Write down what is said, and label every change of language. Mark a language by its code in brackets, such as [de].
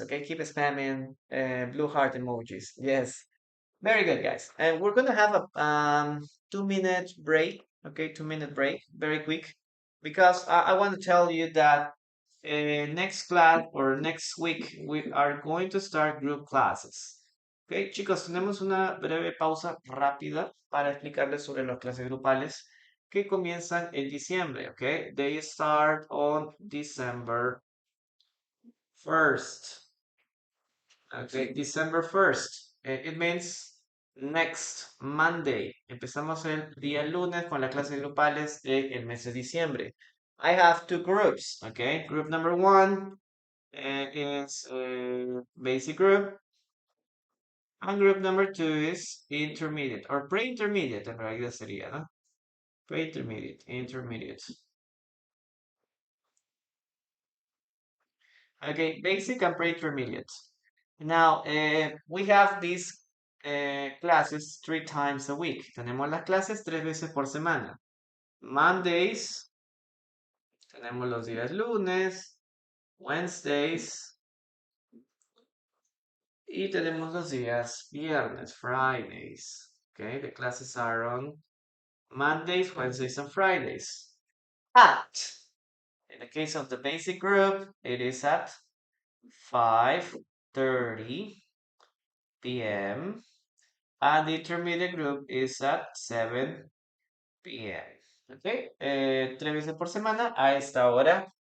[en] Okay, keep spamming blue heart emojis. Yes. Very good, guys. And we're gonna have a 2 minute break. Okay, 2 minute break, very quick, because I want to tell you that next class or next week we are going to start group classes. [es] Okay, chicos, tenemos una breve pausa rápida para explicarles sobre las clases grupales que comienzan en diciembre. [en] Okay, they start on December 1st. Okay, December 1st. It means next Monday. [es] Empezamos el día lunes con las clases grupales del mes de diciembre. [en] I have two groups, okay? Group number one is basic group. And group number two is intermediate, or pre-intermediate [es] en realidad sería, ¿no? [en] Pre-intermediate, intermediate. Okay, basic and pre-intermediate. Now, we have these classes 3 times a week. [es] Tenemos las clases 3 veces por semana. Mondays, tenemos los días lunes, Wednesdays, y tenemos los días viernes, Fridays. [en] Okay, the classes are on Mondays, Wednesdays, and Fridays. In the case of the basic group, it is at 5:30 p.m. and the intermediate group is at 7 p.m. [es] Ok, 3 veces por semana a esta hora.